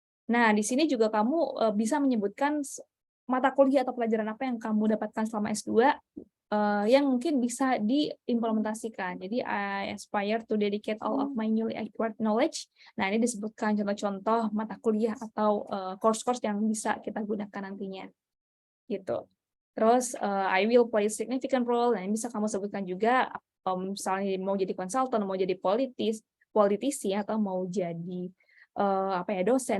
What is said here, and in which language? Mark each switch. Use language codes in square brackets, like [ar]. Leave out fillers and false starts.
[id] Nah, di sini juga kamu bisa menyebutkan mata kuliah atau pelajaran apa yang kamu dapatkan selama S2 yang mungkin bisa diimplementasikan. Jadi, [en] I aspire to dedicate all of my newly acquired knowledge. [id] Nah, ini disebutkan contoh-contoh mata kuliah atau course-course yang bisa kita gunakan nantinya. Gitu. Terus, [en] I will play a significant role. [id] Nah, ini bisa kamu sebutkan juga, misalnya mau jadi konsultan, mau jadi politisi, atau mau jadi dosen.